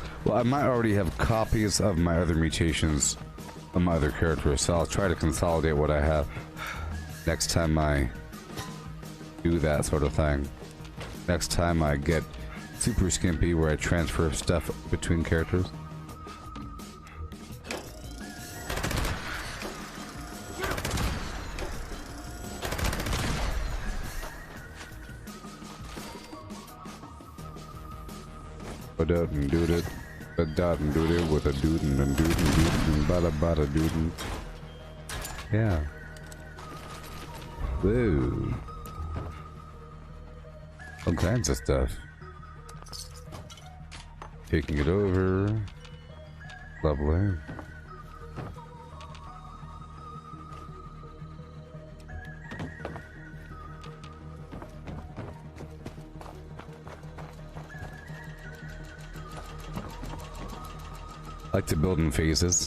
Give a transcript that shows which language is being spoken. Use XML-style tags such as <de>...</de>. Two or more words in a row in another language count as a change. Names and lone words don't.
<en>But I might already have copies of my other mutations of my other characters, so I'll try to consolidate what I have next time I do that sort of thing. Next time I get super skimpy where I transfer stuff between characters. Ba-da-dun-doo-doo. Ba-da-dun-doo-doo with a doodin'-dun-doodin'-doodin' bada-bada-doodin'. Yeah. Whoa. All kinds of stuff. Taking it over. Lovely. I like to build in phases.</en>